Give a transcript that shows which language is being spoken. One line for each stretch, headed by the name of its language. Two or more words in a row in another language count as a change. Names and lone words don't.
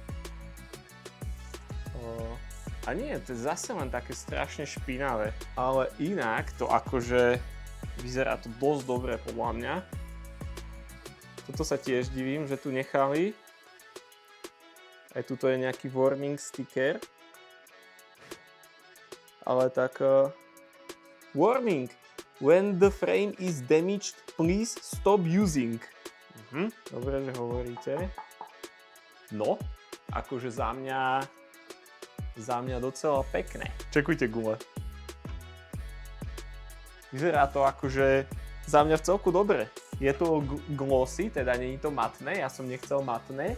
Slovak: A nie, to je zase len také strašne špinavé. Ale inak to akože vyzerá to dosť dobre podľa mňa. Toto sa tiež divím, že tu nechali. Aj tuto je nejaký
English: warning sticker.
Slovak: Ale tak...
English: Warning! When the frame is damaged, please stop using.
Slovak: Dobre, že hovoríte. No, akože za mňa docela pekné. Čekujte gule. Vyzerá to akože za mňa v celku dobre. Je to glossy, teda nie je to matné, ja som nechcel matné.